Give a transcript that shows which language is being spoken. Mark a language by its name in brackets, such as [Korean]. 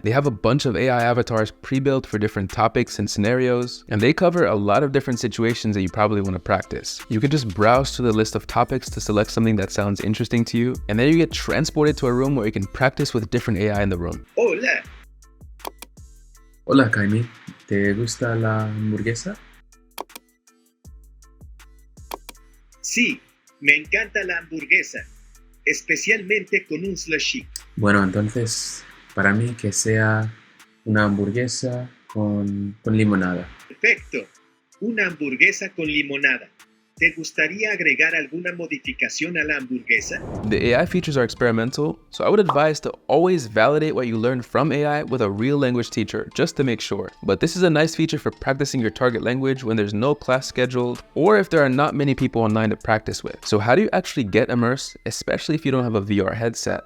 [English] They have a bunch of AI avatars pre-built for different topics and scenarios, and they cover a lot of different situations that you probably want to practice. You can just browse to the list of topics to select something that sounds interesting to you, and then you get transported to a room where you can practice with different AI in the room. [Spanish] Hola. Hola, Jaime. ¿Te gusta la hamburguesa? Sí, me encanta la hamburguesa, especialmente con un slushy. Bueno, entonces, para mí que sea una hamburguesa con limonada. Perfecto, una hamburguesa con limonada. ¿Te gustaría agregar alguna modificación a la hamburguesa? [English] The AI features are experimental, so I would advise to always validate what you learn from AI with a real language teacher, just to make sure. But this is a nice feature for practicing your target language when there's no class scheduled, or if there are not many people online to practice with. So how do you actually get Immerse, especially if you don't have a VR headset?